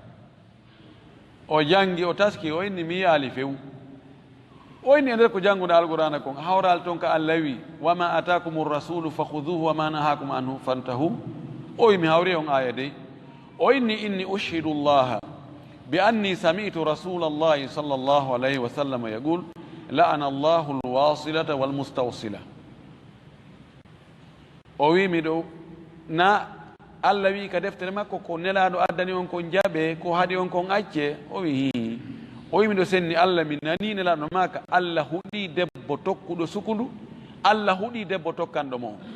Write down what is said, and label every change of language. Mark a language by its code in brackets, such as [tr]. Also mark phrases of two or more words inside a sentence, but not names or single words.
[ff] o jangi o taski o inni mi yaali fewu o inni e nder ko janngude alqurana kon hawral toon ka Allah wi [ar] وما آتاكم الرسول فخذوه وما نهاكم عنه فانتهوا [ff] o wi mi hawri on aya dey o inni [ar] أشهد الله بأني سمعت رسول الله صلى الله عليه وسلم يقول لعن الله الواصلة والمستوصلة [ff] o wi miɗo na Allah wi ka deftere makko ko nelaɗo addani on kon jaɓe ko haɗi on kon acce o wi hi o wi miɗo senni Allah mi nani nelaɗo maka Allah huɗi debbo tokkuɗo sukundu Allah huɗi debbo tokkanɗo mo